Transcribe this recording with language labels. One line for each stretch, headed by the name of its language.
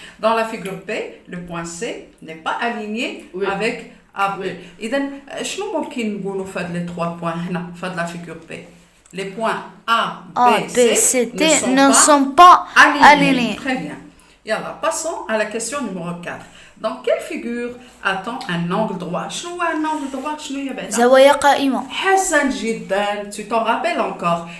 French: Dans la figure B, le point C n'est pas aligné avec AB.
Arabic: إذا شنو ممكن نقولوا في هاد
French: les 3 points
Arabic: هنا في هاد
French: la figure B? Les points A, B, C ne sont pas alignés. Très bien. Yalla, passons à la question numéro 4. Dans quelle figure a-t-on un angle droit?
Arabic: شنو هو
French: un angle droit?
Arabic: شنو هي بعدا؟ زوايا قائمة. حسن جدا.
French: Tu t'en rappelles encore?